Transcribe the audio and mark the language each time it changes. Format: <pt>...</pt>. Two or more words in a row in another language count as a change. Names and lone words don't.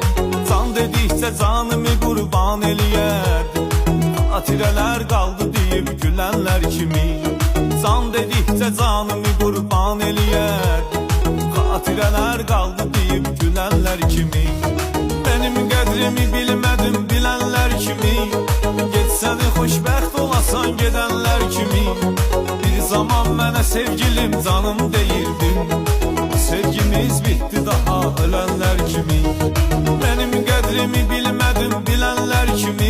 <az>Can dedikçe canımı kurban eliyerdim.</az> <tr>Hatireler kaldı deyip gülenler kimi.</tr> <az>Can dedikçe canımı kurban eliyerdim.</az> <tr>Hatireler kaldı deyip gülenler kimi. Benim qədrimi bilmedim bilenler kimi.</tr> <az>Getsene xoşbəxt olasan gedenler kimi. Bir zaman mənə sevgilim canım deyirdin.</az> <tr>Sevgimiz bitti daha ölenler kimi. Benim qədrimi bilmedim bilenler kimi.</tr>